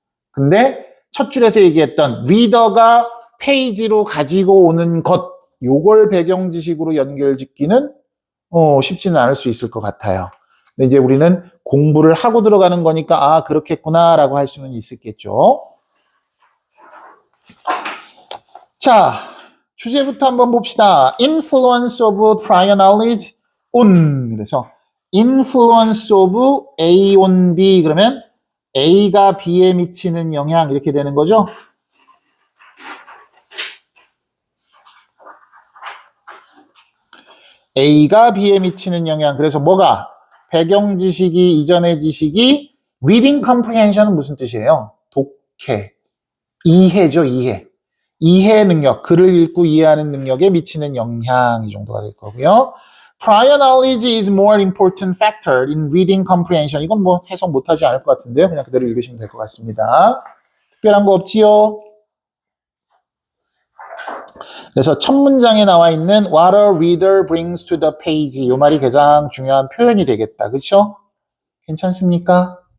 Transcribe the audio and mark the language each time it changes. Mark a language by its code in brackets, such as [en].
[ko] 근데 첫 줄에서 얘기했던 리더가 페이지로 가지고 오는 것, 요걸 배경 지식으로 연결짓기는 쉽지는 않을 수 있을 것 같아요. 근데 이제 우리는 공부를 하고 들어가는 거니까 아 그렇겠구나라고 할 수는 있었겠죠. 자, 주제부터 한번 봅시다. [en] Influence of prior knowledge on. [ko] 그래서 [en] influence of A on B [ko] 그러면 A가 B에 미치는 영향 이렇게 되는 거죠. A가 B에 미치는 영향. 그래서 뭐가? 배경 지식이 이전의 지식이 [en] reading comprehension [ko] 은 무슨 뜻이에요? 독해. 이해죠, 이해. 이해 능력, 글을 읽고 이해하는 능력에 미치는 영향 이 정도가 될 거고요. [en] Prior knowledge is more important factor in reading comprehension. [ko] 이건 뭐 해석 못하지 않을 것 같은데요. 그냥 그대로 읽으시면 될 것 같습니다. 특별한 거 없지요? 그래서 첫 문장에 나와 있는 [en] what a reader brings to the page [ko] 이 말이 가장 중요한 표현이 되겠다. 그렇죠? 괜찮습니까?